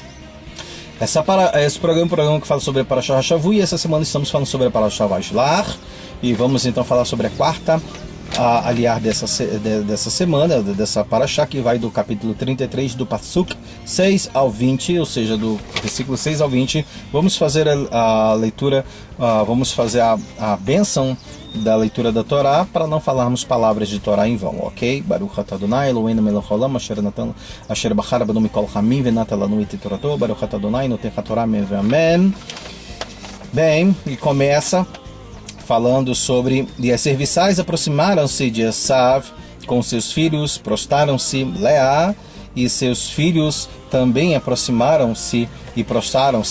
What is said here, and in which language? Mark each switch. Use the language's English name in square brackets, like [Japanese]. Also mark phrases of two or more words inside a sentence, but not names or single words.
[Portuguese] Esse programa é um programa que fala sobre a [Hebrew] פרשת השבוע, [Portuguese] e essa semana estamos falando sobre a Parashá Vaishlach, e vamos então falar sobre a quarta aliar dessa semana, dessa Parashá, que vai do capítulo 33, do Pasuk 6 ao 20, ou seja, do versículo 6 ao 20. Vamos fazer a leitura, vamos fazer a bênção da leitura da Torá, para não falarmos palavras de Torá em vão, ok? [Hebrew] ברוך אתה אדוני אלוהינו מלך העולם אשר בחר בנו מכל העמים ונתן לנו את תורתו ברוך אתה אדוני נותן התורה אמן. [Portuguese] Bem, e começa falando sobre: e as serviçais aproximaram-se de Esav com seus filhos, prostraram-se. Leá e seus filhos também aproximaram-se e prostraram-se.